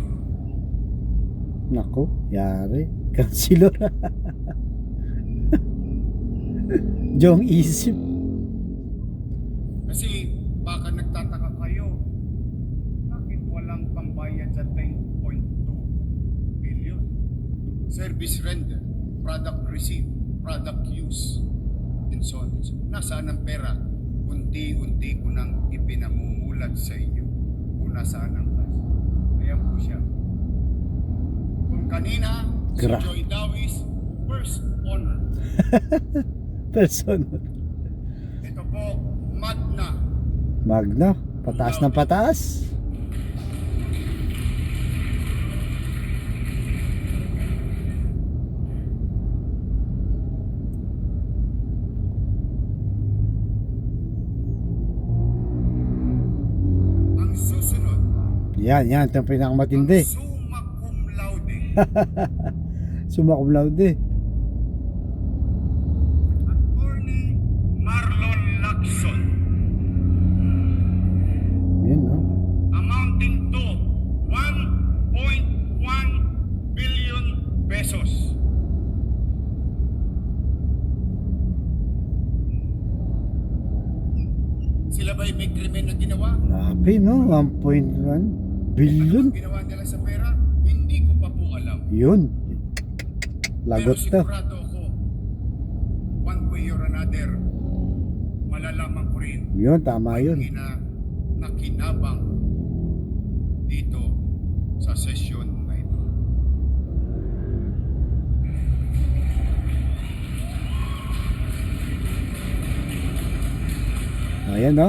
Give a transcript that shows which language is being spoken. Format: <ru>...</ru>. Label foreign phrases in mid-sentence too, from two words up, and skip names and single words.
<tl>Nako, yari. Kansilor. Jong isip. Kasi baka nagtataka kayo, bakit walang pambayad sa 10.2 billion?</tl> <en>Service render, product receipt, product use, and so on.</en> <tl>Nasaan ang pera? Unti-unti ko nang ipinamumulat sa inyo kung nasaan ang cash. Ayan po siya. Kung kanina, si Joy Dawis,</tl> <en>first honor.</en> <tl>Person. Ito po, Magna. Magna. Pataas ng pataas. Ang susunod, Yan. Ito ang pinakamatindi.</tl> <la>summa cum laude. Summa cum laude.</la> <tl>Attorney Marlon Lacson, Yan, no?</tl> <en>amounting to 1.1 billion pesos.</en> <tl>Sila ba'y may krimen na ginawa? Grabe, no? 1.1 billion. Ang ginawa nila sa pera, hindi ko pa po alam. Yun. Lagot Pero to. sigurado ako,</tl> <en>one way or another,</en> <tl>malalaman ko rin Yun, tama yun. na kinabang dito sa sesyon na ito. Ayan, no?</tl>